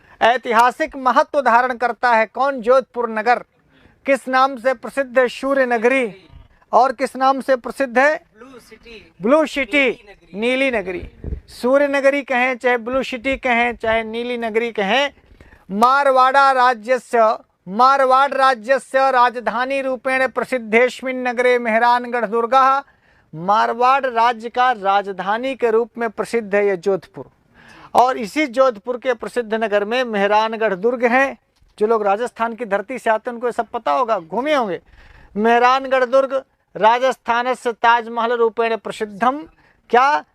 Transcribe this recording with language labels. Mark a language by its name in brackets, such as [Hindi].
[Hindi] ऐतिहासिक महत्व धारण करता है। कौन? जोधपुर नगर। किस नाम से प्रसिद्ध है? सूर्य नगरी। और किस नाम से प्रसिद्ध है? ब्लू सिटी, नीली नगरी। सूर्य नगरी कहें, चाहे ब्लू सिटी कहें, चाहे नीली नगरी कहें। [Sanskrit] मारवाड़ राज्यस्य राजधानी रूपेण प्रसिद्धेस्मिन् नगरे मेहरानगढ़ दुर्गः। [Hindi] मारवाड़ राज्य का राजधानी के रूप में प्रसिद्ध है यह जोधपुर। और इसी जोधपुर के प्रसिद्ध नगर में मेहरानगढ़ दुर्ग है। जो लोग राजस्थान की धरती से आते हैं उनको सब पता होगा, घूमे होंगे। [Sanskrit] मेहरानगढ़ दुर्ग राजस्थानस्य ताजमहल रूपेण प्रसिद्धम। क्या?